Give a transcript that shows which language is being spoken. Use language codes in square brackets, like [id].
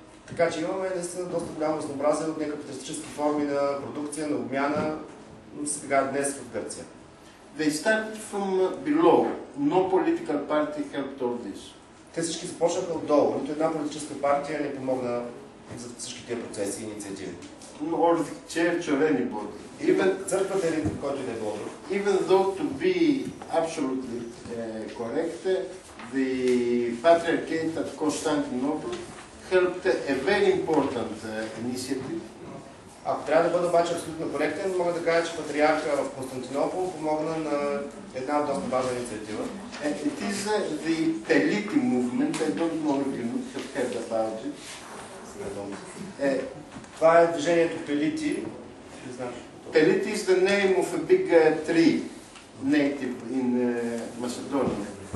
[bg] Така че имаме наистина доста голямо разнообразие от некапиталистически форми на продукция, на обмяна сега днес в Гърция. [en] They started from below. No political party helped all this. [bg] Те всички започнаха отдолу. Нито една политическа партия не помогна за всички тези процеси и инициативи. [en] Or the church or anybody. Even [bg] църквата или който и да е било друг. [en] Even though to be absolutely correct, the Patriarchate at Constantinople helped a very important initiative. [bg] Ако трябва да бъда обаче абсолютно коректен, мога да кажа, че патриарха в Константинопол помогна на една доста важна инициатива. [en] It is the Peliti movement. I don't know if you have heard about it. [bg] Това е движението Пелити. [en] Peliti is the name of a big tree native in Macedonia.